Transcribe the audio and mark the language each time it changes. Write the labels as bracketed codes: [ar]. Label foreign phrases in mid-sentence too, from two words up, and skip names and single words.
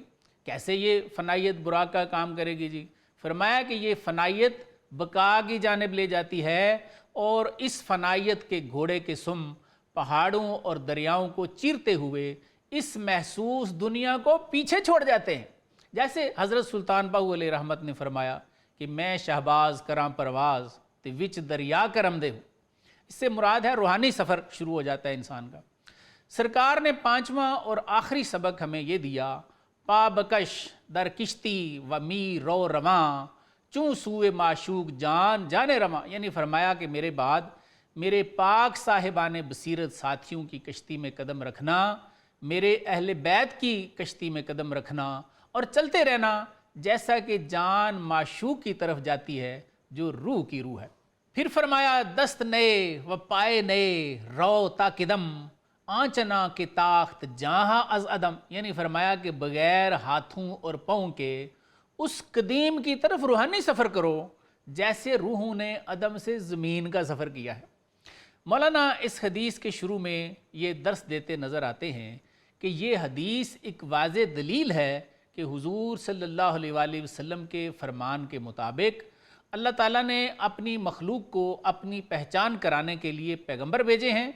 [ur] کیسے یہ فنائیت براق کا کام کرے گی جی؟ فرمایا کہ یہ فنائیت بقا کی جانب لے جاتی ہے، اور اس فنائیت کے گھوڑے کے سم پہاڑوں اور دریاؤں کو چیرتے ہوئے اس محسوس دنیا کو پیچھے چھوڑ جاتے ہیں۔ جیسے حضرت سلطان باہو علیہ رحمت نے فرمایا کہ [pa] میں شہباز کراں پرواز تے وچ دریا کرم دے ہوں۔ [ur] اس سے مراد ہے روحانی سفر شروع ہو جاتا ہے انسان کا۔ سرکار نے پانچواں اور آخری سبق ہمیں یہ دیا، [fa] پا بکش در کشتی و می رو رواں چوں سوئے معشوق جان جانے رواں، [ur] یعنی فرمایا کہ میرے بعد میرے پاک صاحبان بصیرت ساتھیوں کی کشتی میں قدم رکھنا، میرے اہل بیت کی کشتی میں قدم رکھنا، اور چلتے رہنا جیسا کہ جان معشوق کی طرف جاتی ہے جو روح کی روح ہے۔ پھر فرمایا [fa] دست نئے و پائے نئے رو تا قدم آنچنا کے تاخت جہاں از عدم، [ur] یعنی فرمایا کہ بغیر ہاتھوں اور پاؤں کے اس قدیم کی طرف روحانی سفر کرو جیسے روحوں نے عدم سے زمین کا سفر کیا ہے۔ مولانا اس حدیث کے شروع میں یہ درس دیتے نظر آتے ہیں کہ یہ حدیث ایک واضح دلیل ہے کہ حضور صلی اللہ علیہ وآلہ وسلم کے فرمان کے مطابق اللہ تعالیٰ نے اپنی مخلوق کو اپنی پہچان کرانے کے لیے پیغمبر بھیجے ہیں۔